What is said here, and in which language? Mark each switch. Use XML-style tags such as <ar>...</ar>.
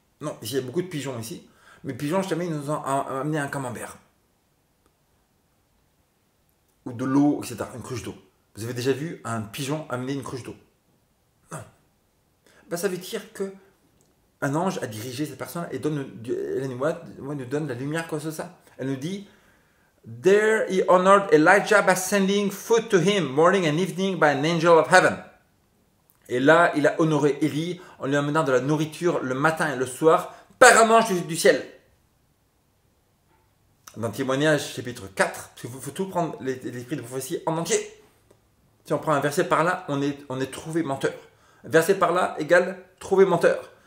<fr>Non, ici il y a beaucoup de pigeons ici, mais les pigeons jamais ils nous ont amené un camembert ou de l'eau, etc., une cruche d'eau. Vous avez déjà vu un pigeon amener une cruche d'eau? Non. Ben, ça veut dire que un ange a dirigé cette personne et elle nous donne la lumière comme ça. Elle nous dit,</fr> <en>there he honored Elijah by sending food to him morning and evening by an angel of heaven.</en> <fr>Et là, il a honoré Élie en lui amenant de la nourriture le matin et le soir par un ange du ciel. Dans Témoignage chapitre 4, parce qu'il faut tout prendre l'esprit de prophétie en entier. Si on prend un verset par là, on est trouvé menteur. Un verset par là égale trouvé menteur.</fr>